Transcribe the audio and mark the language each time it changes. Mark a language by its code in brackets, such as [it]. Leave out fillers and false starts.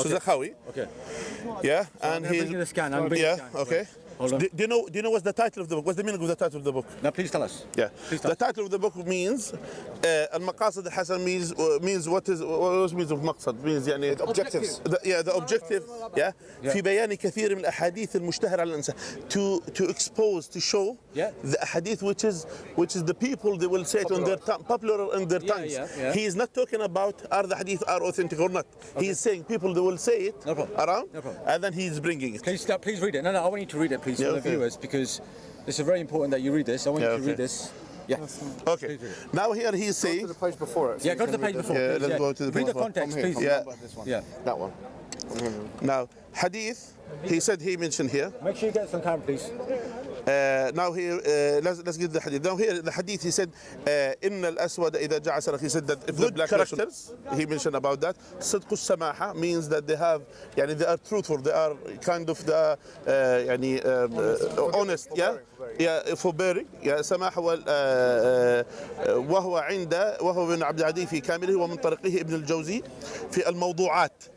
[en] So Sakhawi. Okay. Yeah, so and he's bringing the scan. I'm bringing the scan. Okay. Do you know what's the title of the book? What's the meaning of the title of the book? No, please tell us. Yeah. The title of the book means al-Maqasid al-Hasan means what means of maqsad? Means يعني objectives. The objective. Yeah. [ar] في بيان كثير من الأحاديث المشتهرة على الإنسان. [en] To expose, to show the hadith which is the people, they will say it on their tongue, popular in their tongues. He is not talking about are the hadith are authentic or not. Okay. He is saying people, they will say it around, and then he is bringing it. Please read it. No, I want you to read it, please, for the viewers, because it's very important that you read this. I want you to read this. Yeah. Okay. Now here he is saying. Go to the page before it. So go to the page before. Yeah, let's go to the page. Read the context, please. Yeah. That one. Now, hadith. He said he mentioned here. Make sure you get some time, please. Now here, let's get the hadith. Now here, the hadith, he said, [ar] إن الأسود إذا جاء سرق. [en] He said that if the black characters, he mentioned about that. [ar] صدق السماحة [en] means that they have, يعني they are truthful, they are kind of the, يعني honest, forbearing, [ar] سماحة وهو بن عبد العدي في كامله ومن طريقه ابن الجوزي في الموضوعات.